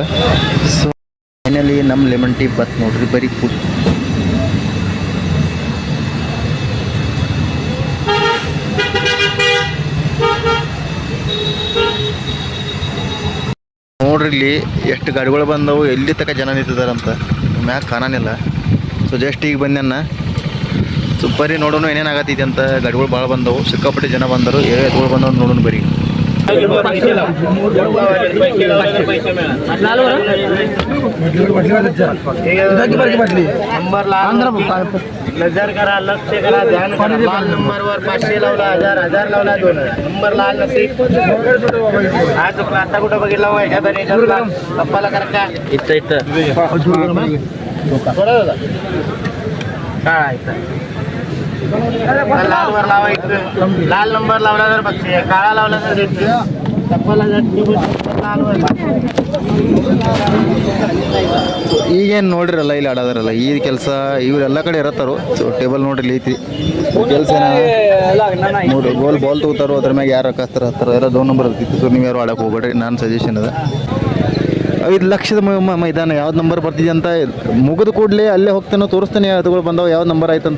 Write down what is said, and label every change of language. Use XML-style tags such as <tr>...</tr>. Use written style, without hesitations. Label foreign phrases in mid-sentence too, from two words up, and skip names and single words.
<en>so finally</en> <kn>ನಮ್ಮ ಲೆಮನ್ ಟೀ ಬತ್ ನೋಡ್ರಿ, ಬರೀ ನೋಡ್ರಿ ಇಲ್ಲಿ ಎಷ್ಟು ಗಾಡಿಗಳು ಬಂದವು, ಎಲ್ಲಿ ತನಕ ಜನ ನಿಂತಿದ್ದಾರಂತ ಮ್ಯಾಗ ಕಾಣಾನಿಲ್ಲ.</kn> <en>so just</en> <kn>ಈಗ ಬಂದೆನ್ನ. ಸೊ ಬರೀ ನೋಡೋಣ ಏನೇನು ಆಗತ್ತೈತಿ ಅಂತ. ಗಾಡಿಗಳು ಭಾಳ ಬಂದವು, ಸಿಕ್ಕಾಪಟ್ಟೆ ಜನ ಬಂದರು. ಎತ್ತುಗಳು ಬಂದವು ನೋಡೋಣ ಬರೀ.</kn> <mr>नजर करा, लक्ष करा, ध्यान करा. लाल नंबरवर 500 लावला, 1000 लावला, 2000 नंबर लाल नसीब. आज आता कुठं बघितला एखादा कप्पाला करा का इथं काय लाल वर लावा. लाल नंबर लावला तर बक्षीस, काळा लावला तर कप्पाला लाल वर.</mr> <kn>ಈಗೇನು ನೋಡ್ರಿರಲ್ಲ ಇಲ್ಲಿ ಆಡೋದಾರಲ್ಲ ಈ ಕೆಲಸ ಇವರೆಲ್ಲ ಕಡೆ ಇರತ್ತಾರೋ. ಸೊ ಟೇಬಲ್ ನೋಡ್ರಿ ಐತಿ ಕೆಲಸ ನೋಡ್ರಿ. ಬಾಲ್ ತಗೋತಾರೋ, ಅದ್ರ ಮ್ಯಾಗ ಯಾರು ಹಾಕ್ತಾರ ಹತ್ತಾರ ಎಲ್ಲ 2 ನಂಬರ್ ಇರ್ತಿತ್ತು. ಸೊ ನೀವು ಯಾರು ಆಡಕ್ಕೆ ಹೋಗ್ಬೇಡ್ರಿ, ನಾನು ಸಜೆಷನ್ ಅದ. 5 ಲಕ್ಷದ ಮೈದಾನ ಯಾವ್ದು ನಂಬರ್ ಬರ್ತಿದೆ ಅಂತ ಮುಗಿದು ಕೂಡಲೇ ಅಲ್ಲೇ ಹೋಗ್ತಾನೆ, ತೋರಿಸ್ತಾನೆ ಎತ್ತುಗಳು ಬಂದವು ಯಾವ್ದು ನಂಬರ್ ಆಯ್ತಂತ.</kn>